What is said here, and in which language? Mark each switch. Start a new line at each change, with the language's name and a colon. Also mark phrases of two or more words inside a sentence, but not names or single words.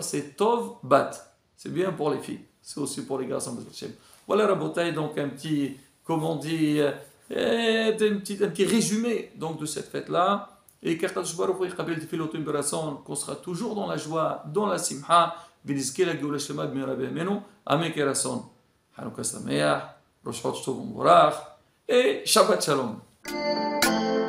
French: C'est tov, bat. C'est bien pour les filles. C'est aussi pour les garçons. Voilà la bataille, donc un petit, comment on dit, un petit résumé donc, de cette fête-là. Et qu'on sera toujours dans la joie, dans la simha,
Hebrew: ונזכה לגאולה שלמה במהרה בימינו, אמן כן רצון. חנוכה שמח, ראש חודש טוב ומבורך, שבת שלום.